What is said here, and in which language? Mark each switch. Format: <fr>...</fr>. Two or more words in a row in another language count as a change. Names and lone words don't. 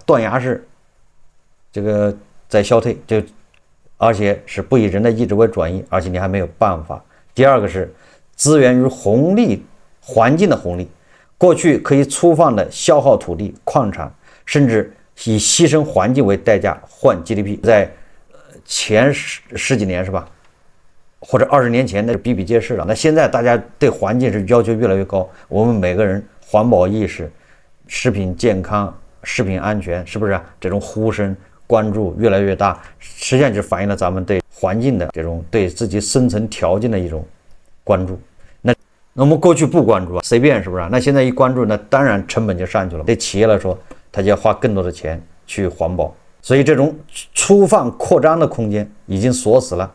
<zh>斷崖式這個在消退，而且是不以人的意志为轉移，而且你還沒有辦法。第二個是資源與紅利環境的紅利，過去可以粗放的消耗土地、礦產，甚至以犧牲環境為代價換 GDP，在前十幾年是吧？或者20年前那是比比皆是了。那現在大家對環境是要求越來越高，我們每個人環保意識、食品健康、食品安全，是不是這種呼聲關注越來越大？實際上就反映了咱們對環境的這種對自己生存條件的一種關注。那我們過去不關注隨便是不是？那現在一關注，那當然成本就上去了。对企業來說，它就要花更多的錢去環保，所以這種粗放擴張的空間已經鎖死了。</zh>